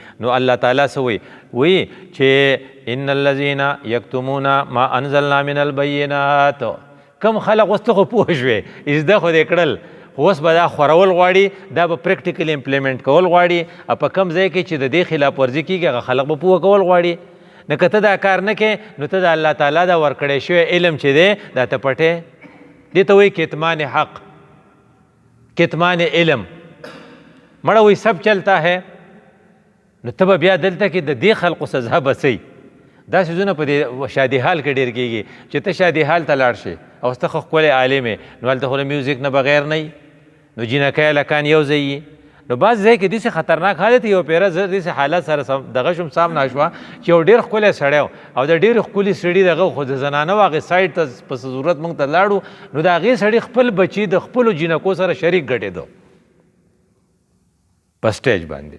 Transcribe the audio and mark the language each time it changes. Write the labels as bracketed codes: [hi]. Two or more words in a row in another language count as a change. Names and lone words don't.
[ps] نو الله تعالی څه وایي چې [ar] ان الذین یکتمون ما انزلنا من البینات، [ps] کم خلق اوس ته خو پوه شوې زده خو دې کړل، اوس به دا خورول غواړي، دا به [en] practical implement [ps] کول غواړي. په کم ځای کې چې د دې خلاف ورزي کېږي هغه خلق به پوه کول غواړي. نو که ته دا کار نه کوې نو ته د الله تعالی دا ورکړی شوی علم چې دی دا ته پټې. دې ته وایي کتمان حق، کتمان علم. مړه وایي [ur] سب چلتا ہے، [ps] نو ته به بیا دلته کې د دې خلقو سزا بسئ. دا څیزونه په دې شادي حال کې ډېر کېږي چې ته شادي حال ته لاړ شې او ته خو ښکلی عالم یې، نو هلته خو له میوزیک نه بغیر نه وي، نو جینکۍ هلکان یو ځای وي. نو بعض ځای کې داسې خطرناک حالت یو پیره زه داسې حالت سره دغه شوم سامنا شوه چې یو ډېر ښکلی سړی و او د ډېرې ښکلي سړي دغه خو د زنانه و هغې سایډ ته په ضرورت موږ ته لاړو، نو د هغې سړي خپل بچي د خپلو جینکو سره شریک ګډېدو په سټیج باندې.